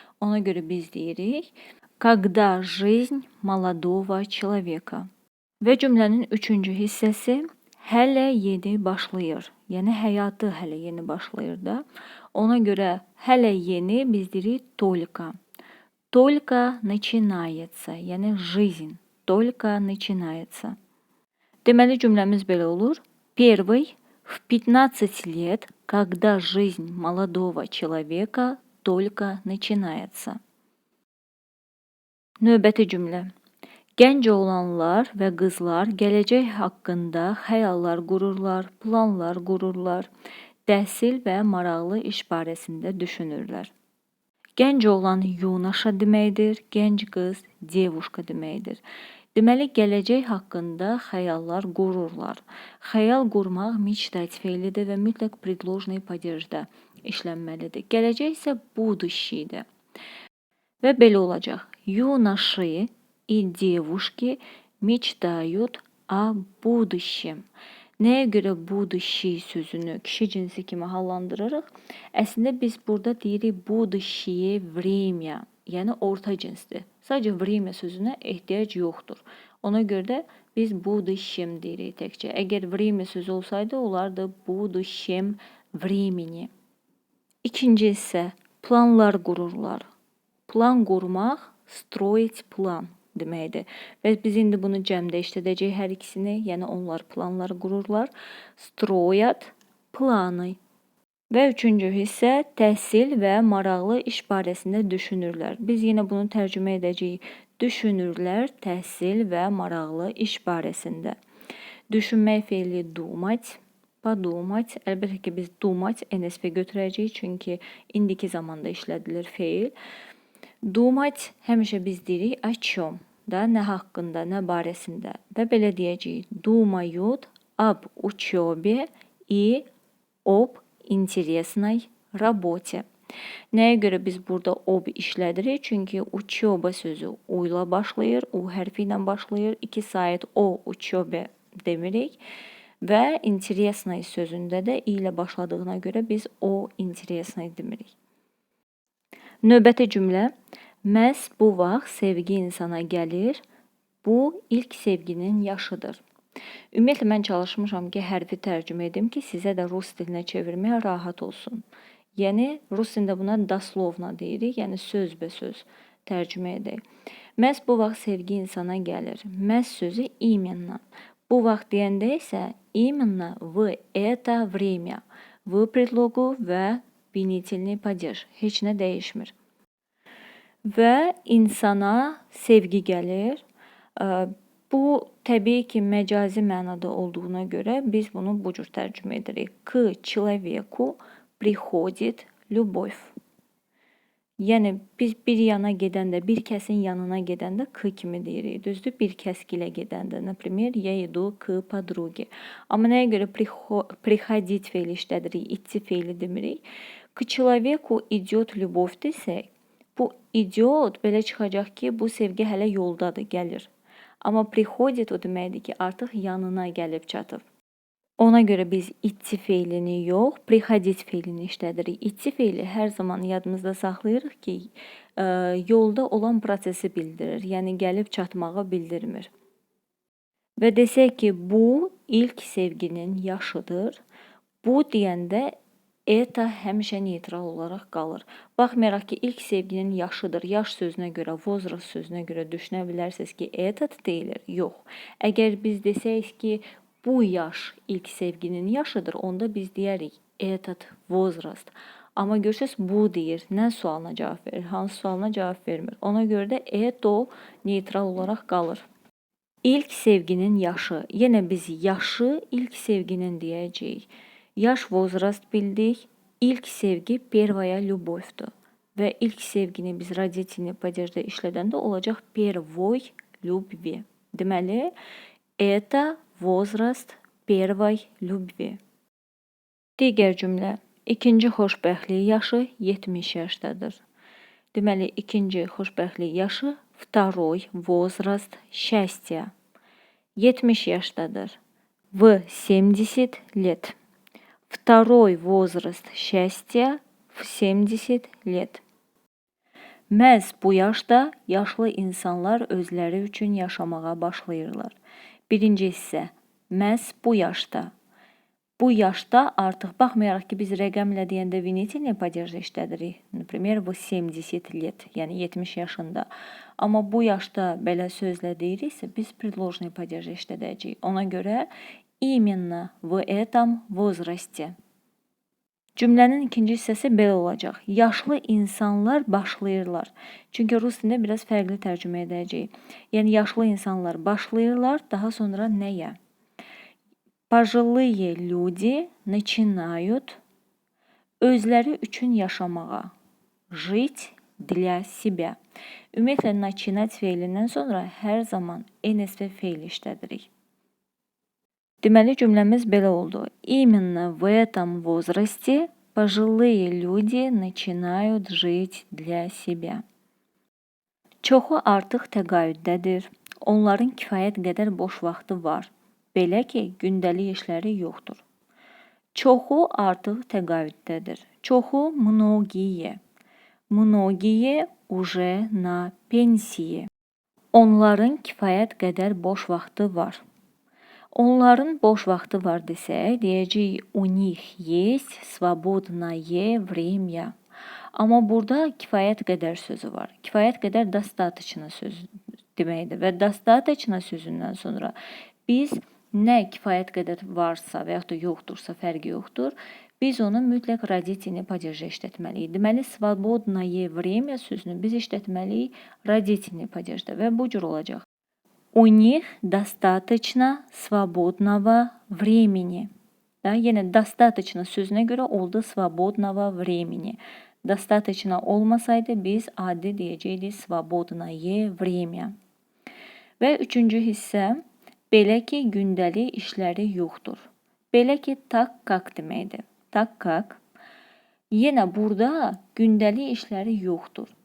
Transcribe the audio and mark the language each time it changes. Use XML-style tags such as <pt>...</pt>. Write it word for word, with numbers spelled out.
<az>Ona görə biz deyirik,</az> <ru>когда жизнь молодого человека.</ru> <az>Və cümlənin üçüncü hissəsi hələ yeni başlayır. Yəni həyatı hələ yeni başlayır da. Ona görə hələ yeni biz deyirik</az> <ru>только. Только начинается.</ru> <az>Yəni</az> <ru>жизнь только начинается.</ru> <az>Deməli cümləmiz belə olur.</az> <ru>Первый в пятнадцать лет, когда жизнь молодого человека только начинается.</ru> <az>Növbəti cümlə. Gənc oğlanlar və qızlar gələcək haqqında xəyallar qururlar, planlar qururlar, təhsil və maraqlı iş barəsində düşünürlər. Gənc oğlan yunaşa deməkdir, gənc qız devuşka deməkdir. Deməli, gələcək haqqında xəyallar qururlar. Xəyal qurmaq мечтать feylidir və mütləq predložnaya падежdə işlənməlidir. Gələcək isə будущийdir. Və belə olacaq.</az> <ru>Юноши и девушки мечтают о будущем.</ru> <az>Nəyə görə будущее sözünü kişi cinsi kimi hallandırırıq? Əslində biz burada deyirik</az> <ru>будущее время,</ru> <az>yəni orta cinsdir. Sadəcə время sözünə ehtiyac yoxdur. Ona görə də biz будущем deyirik təkcə. Əgər время sözü olsaydı, olardı</az> <ru>будущем времени.</ru> <az>İkinci isə planlar qururlar. Plan qurmaq,</az> <ru>строить план</ru> <az>deməkdir. Və biz indi bunu cəmdə işlədəcəyik hər ikisini, yəni onlar planlar qururlar.</az> <ru>Строят планы.</ru> <az>Və üçüncü hissə təhsil və maraqlı iş barəsində düşünürlər. Biz yenə bunu tərcümə edəcəyik. Düşünürlər təhsil və maraqlı iş barəsində. Düşünmək feili</az> <ru>думать, подумать.</ru> <az>Əlbəttə ki, biz думать NSP götürəcəyik, çünki indiki zamanda işlədilir feil. Думать həmişə biz deyirik</az> <ru>о чем, да,</ru> <az>nə haqqında, nə barəsində. Və belə deyəcəyik.</az> <ru>Думают об учёбе и об интересной работе.</ru> <az>Nəyə görə biz burada об işlədirik? Çünki учёба sözü u ilə başlayır, u hərfi ilə başlayır. İki sayət o учёбе demirik. Və интересной sözündə də i ilə başladığına görə biz o интересной demirik. Növbəti cümlə, məhz bu vaxt sevgi insana gəlir, bu ilk sevginin yaşıdır. Ümumiyyətlə, mən çalışmışam ki, hərfi tərcümə edim ki, sizə də rus dilinə çevirməyə rahat olsun. Yəni, rus dilində buna daslovna deyirik, yəni söz bə söz tərcümə edək. Məhz bu vaxt sevgi insana gəlir. Məhz sözü imenna. Bu vaxt deyəndə isə imenna v это время, v predloqu və Binitelini падеж. Heç nə dəyişmir. Və insana sevgi gəlir. Bu, təbii ki, məcazi mənada olduğuna görə biz bunu bu cür tərcümə edirik.</az> <ru>К человеку приходит любовь.</ru> <az>Yəni, biz bir yana gedəndə, bir kəsin yanına gedəndə к kimi deyirik. Düzdür, bir kəskilə gedəndə.</az> <ru>Например, я иду к подруге.</ru> <az>Amma nəyə görə приходить feili işlədirik, идти feili demirik.</az> <ru>К человеку идёт любовь</ru> <az>desək, bu идёт belə çıxacaq ki, bu sevgi hələ yoldadır, gəlir. Amma приходит o deməkdir ki, artıq yanına gəlib çatıb. Ona görə biz идти feilini yox, приходить feilini işlədirik. İtti feili hər zaman yadımızda saxlayırıq ki, ə, yolda olan prosesi bildirir, yəni gəlib çatmağı bildirmir. Və desək ki, bu ilk sevginin yaşıdır. Bu deyəndə это həmişə neytral olaraq qalır. Baxmayaraq ki, ilk sevginin yaşıdır. Yaş sözünə görə, возраст sözünə görə düşünə bilərsiniz ki, этот deyilir. Yox. Əgər biz desək ki, bu yaş ilk sevginin yaşıdır, onda biz deyərik</az> <ru>этот возраст.</ru> <az>Amma görürsünüz, bu deyir. Nə sualına cavab verir, hansı sualına cavab vermir. Ona görə də это neytral olaraq qalır. İlk sevginin yaşı. Yenə biz yaşı ilk sevginin deyəcəyik. Yaş возраст bildik. İlk sevgi первая любовьdur. Və ilk sevgini biz родительный падежdə işlədəndə olacaq</az> <ru>первой любви. Deməli, это Возраст первой любви.</ru> <az>Digər cümlə. İkinci xoşbəxtlik yaşı yetmiş yaşdadır. Deməli, ikinci xoşbəxtlik yaşı</az> <ru>второй возраст счастья.</ru> <az>yetmiş yaşdadır.</az> <ru>В семьдесят лет. Второй возраст счастья в семьдесят лет.</ru> <az>Məhz bu yaşda yaşlı insanlar özləri üçün yaşamağa başlayırlar. Birinci hissə, məhz bu yaşda. Bu yaşda artıq baxmayaraq ki, biz rəqəmlə deyəndə Venetiya падежdə işlədirik. Например, bu семьдесят лет, yəni yetmiş yaşında. Amma bu yaşda belə sözlə deyiriksə, biz predložnaya падежdə işlədəcəyik. Ona görə,</az> <ru>именно в этом возрасте.</ru> <az>Cümlənin ikinci hissəsi belə olacaq. Yaşlı insanlar başlayırlar. Çünki rus dilində biraz fərqli tərcümə edəcəyik. Yəni yaşlı insanlar başlayırlar, daha sonra nəyə?</az> <ru>Пожилые люди начинают</ru> <az>özləri üçün yaşamağa.</az> <ru>Жить для себя.</ru> <az>Ümumiyyətlə, начинать feilindən sonra hər zaman NSV feil işlədirik. Deməli, cümləmiz belə oldu.</az> <ru>Именно в этом возрасте пожилые люди начинают жить для себя.</ru> <az>Çoxu artıq təqaüddədir. Onların kifayət qədər boş vaxtı var. Belə ki, gündəlik işləri yoxdur. Çoxu artıq təqaüddədir. Çoxu многие.</az> <ru>Многие уже на пенсии.</ru> <az>Onların kifayət qədər boş vaxtı var. Onların boş vaxtı var desək, deyəcəyik</az> <ru>у них есть свободное время.</ru> <az>Amma burada kifayət qədər sözü var. Kifayət qədər достаточно sözü deməkdir və достаточно sözündən sonra biz nə kifayət qədər varsa və yaxud da yoxdursa fərqi yoxdur, biz onu mütləq родительный падежə işlətməliyik. Deməli,</az> <ru>свободное время</ru> <az>sözünü biz işlətməliyik родительный падежdə və bu cür olacaq.</az> <ru>У них достаточно свободного времени.</ru> <az>Да, yenə достаточно sözünə görə oldu</az> <ru>свободного времени.</ru> <az>Достаточно olmasaydı biz adi deyəcəkdik</az> <ru>свободное время.</ru> <az>Və üçüncü hissə belə ki gündəlik işləri yoxdur. Belə ki tak как deməkdir. Tak как. Yenə burada gündəlik işləri yoxdur.</az>